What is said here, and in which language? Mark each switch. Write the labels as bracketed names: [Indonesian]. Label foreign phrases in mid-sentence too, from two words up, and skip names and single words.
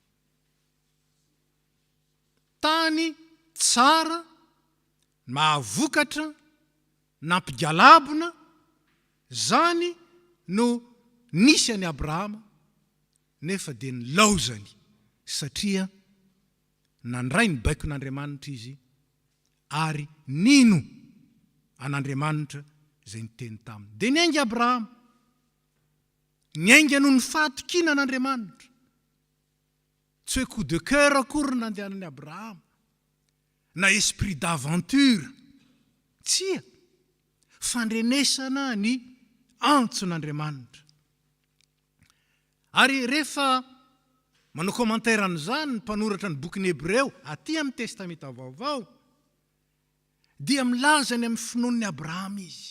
[Malagasy] Tany tsara, mahavokatra, nampigalabona, zany no nisy any Abrahama, nefa dia nilaozany satria nandray ny baikon'Andriamanitra izy ary nino an'Andriamanitra zay niteny taminy. Dia niainga Abrahama, niainga noho ny fahatokina an'Andriamanitra. Tsy hoe [French] coup de cœur [Malagasy] akory nandehanan'ny Abrahama na [French] esprit d'aventure, [Malagasy] tsia, fandrenesana ny antson'Andriamanitra. Ary rehefa manao commentaire an'izany ny mpanoratra ny bokin'ny Hebreo aty amin'ny testamenta vaovao, dia milaza ny amin'ny finoan'ny Abrahama izy.